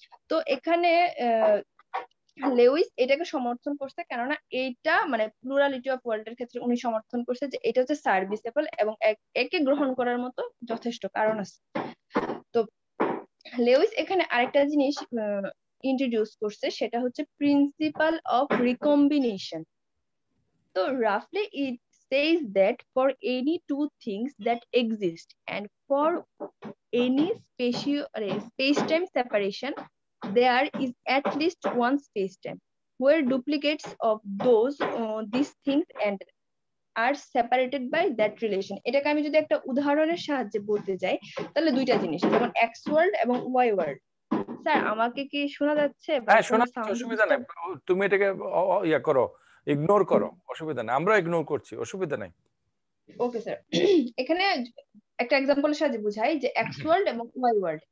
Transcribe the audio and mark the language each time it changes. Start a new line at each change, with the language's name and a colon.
Bangla: তো এখানে লেউইস এটাকে সমর্থন করছে, কেননা এইটা মানে প্লুরালিটি অফ ওয়ার্ল্ড এর ক্ষেত্রে উনি সমর্থন করছে যে এটা হচ্ছে সার্ভিসেবল এবং একে গ্রহণ করার মতো যথেষ্ট কারণ আছে। তো লেউইস এখানে আরেকটা জিনিস ইন্ট্রোডিউস করছে, সেটা হচ্ছে প্রিন্সিপাল অফ রিকম্বিনেশন।
English: তো রাফলি ইট says that for any two things that exist and for any space-time separation, there is at least one space-time where duplicates of these things and are separated by that relation.
Bangla: এটাকে আমি যদি একটা উদাহরণের সাহায্যে বলতে যাই, তাহলে দুইটা জিনিস, যেমন এক্স ওয়ার্ল্ড এবং ওয়াই ওয়ার্ল্ড। স্যার আমাকে কি শোনা যাচ্ছে? হ্যাঁ শোনা যাচ্ছে, অসুবিধা নেই, তুমি এটাকে ইয়া করো, ইগনোর করো, অসুবিধা নেই, আমরা ইগনোর করছি, অসুবিধা নেই। ওকে স্যার, এখানে একটা এক্সাম্পলের সাহায্যে বুঝাই যে এক্স ওয়ার্ল্ড এবং ওয়াই ওয়ার্ল্ড।